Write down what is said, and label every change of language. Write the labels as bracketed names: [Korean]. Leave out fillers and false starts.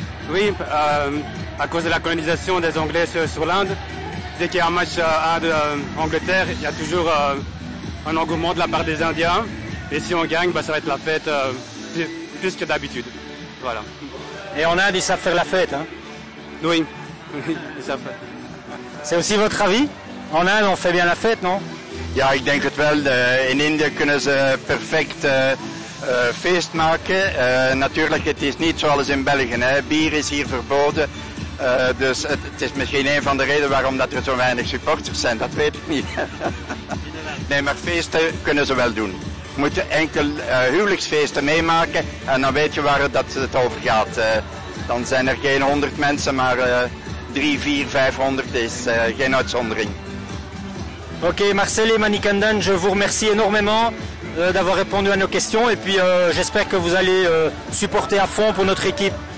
[French] Oui, à cause de la colonisation des Anglais sur l'Inde, dès qu'il y a un match Inde-Angleterre, il y a toujours un engouement de la part des Indiens. Et si on gagne, ça va être la fête plus que d'habitude. Voilà. Et en Inde, ils savent faire la fête, hein? Oui, ils savent faire. C'est aussi votre avis? En Inde, on fait bien la fête, non? [Dutch] Ja, ik denk het wel. In Indië kunnen ze perfect feest maken. Natuurlijk, het is niet zoals in België. Hè. Bier is hier verboden. Dus het is misschien een van de redenen waarom dat er zo weinig supporters zijn. Dat weet ik niet. Nee, maar feesten kunnen ze wel doen. Je moet enkel huwelijksfeesten meemaken en dan weet je waar het over gaat. Dan zijn er geen 100 mensen, maar 3, 4, 500 is geen uitzondering. [French] Ok, Marcel et Manikandan, je vous remercie énormément d'avoir répondu à nos questions et puis j'espère que vous allez supporter à fond pour notre équipe.